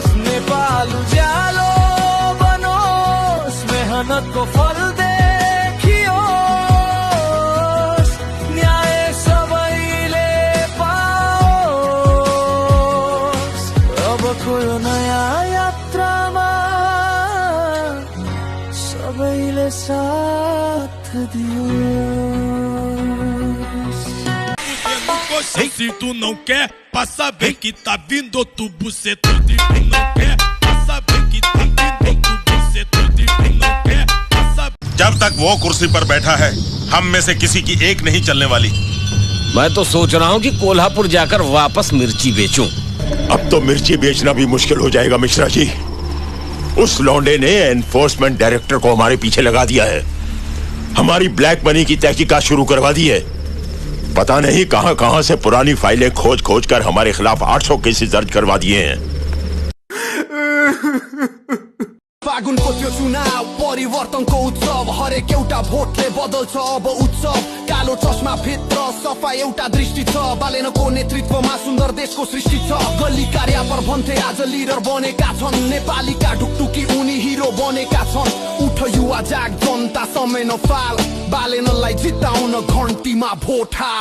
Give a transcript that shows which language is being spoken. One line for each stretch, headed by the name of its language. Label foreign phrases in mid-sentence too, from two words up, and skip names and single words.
Nepali: नेपाल उज्यालो बनोस्, मेहनतको फल देखियोस्, न्याय सबैले पाओस्। अबको यो नयाँ यात्रामा सबैले साथ दियोस्।
Portuguese: Se tu não quer, passa bem que tá vindo tu buceta de quem não quer, passa bem que tá vindo tu buceta de quem não quer, passa।
Hindi: जब तक वो कुर्सी पर बैठा है हम में से किसी की एक नहीं चलने वाली। मैं तो सोच रहा हूँ कि कोल्हापुर जाकर वापस मिर्ची बेचूं। अब तो मिर्ची बेचना भी मुश्किल हो जाएगा मिश्रा जी। उस लौंडे ने
English: enforcement director
Hindi: को हमारे पीछे लगा दिया है, हमारी
English: black money
Hindi: की तहकीकात शुरू करवा दी है। पता नहीं कहां कहां से पुरानी फाइलें खोज खोज कर हमारे खिलाफ 800 केसेस दर्ज करवा दिए हैं।
Nepali: फागुनको त्यो चुनाव परिवर्तनको उत्सव हरेक एउटा भोटले बदल्छ अब उत्सव कालो चस्मा भित्र सफा एउटा दृष्टि छ बालेनको नेतृत्वमा सुन्दर देशको सृष्टि छ गल्ली कार्यापर भन्थे आज लिडर बनेका छन् नेपालीका ढुकढुकी उनी हिरो बनेका छन् उठ युवा जाग जनता समय नफाल बालेनलाई जिताउन घन्टीमा भोट हाल